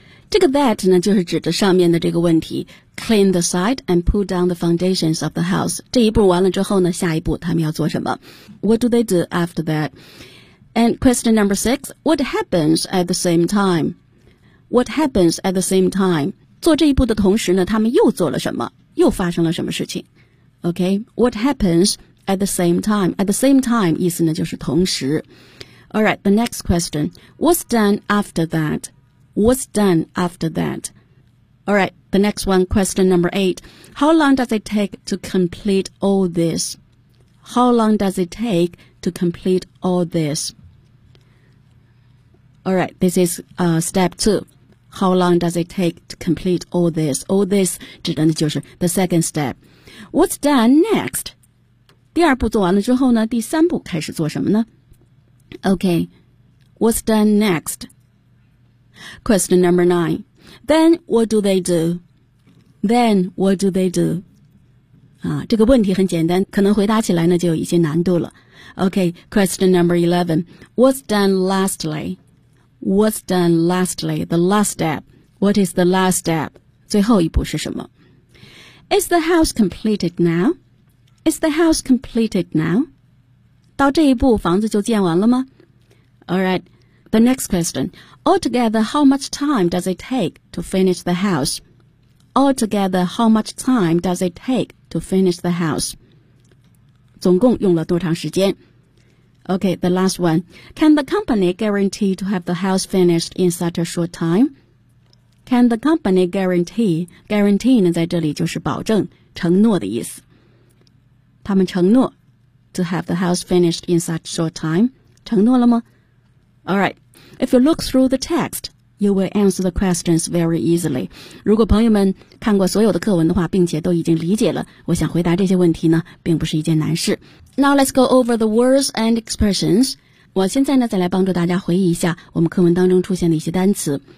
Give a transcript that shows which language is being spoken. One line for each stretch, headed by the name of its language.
Chinese: 这个 that 呢就是指着上面的这个问题，
English: clean the site and pull down the foundations of the house，
Chinese: 这一步完了之后呢下一步他们要做什么？
English: What do they do after that? And question number 6, What happens at the same time? What happens at the same time?
Chinese: 做这一步的同时呢他们又做了什么？又发生了什么事情？
English: OK, What happens at the same time? At the same time
Chinese: 意思呢就是同时。
English: Alright, the next question, What's done after that?What's done after that? All right, the next one, question number 8. How long does it take to complete all this? How long does it take to complete all this? All right, this is step 2. How long does it take to complete all this? All this
Chinese: 指的就是
English: the second step. What's done next?
Chinese: 第二步做完了之后呢，第三步开始做什么呢？
English: Okay, what's done next? Question number 9. Then what do they do? Then what do they do?
Chinese: 啊，这个问题很简单，可能回答起来呢就有一些难度了。
English: Okay, question number 11. What's done lastly? What's done lastly? The last step. What is the last step?
Chinese: 最后一步是什么？
English: Is the house completed now? Is the house completed now?
Chinese: 到这一步房子就建完了吗？
English: All right. The next question. Altogether, how much time does it take to finish the house? Altogether, how much time does it take to finish the house?
Chinese: 总共用了多长时间?
English: Okay, the last one. Can the company guarantee to have the house finished in such a short time? Can the company guarantee?
Chinese: Guarantee 呢在这里就是保证、承诺的意思。他们承诺
English: to have the house finished in such short time.
Chinese: 承诺了吗?All right.
English: If you look through the text, you will answer the questions very easily.
Chinese: 如果朋友们看过所有的课文的话，并且都已经理解了，我想回答这些问题呢，并不是一件难事。
English: Now let's go over the words and expressions.
Chinese: 我现在呢，再来帮助大家回忆一下我们课文当中出现的一些单词。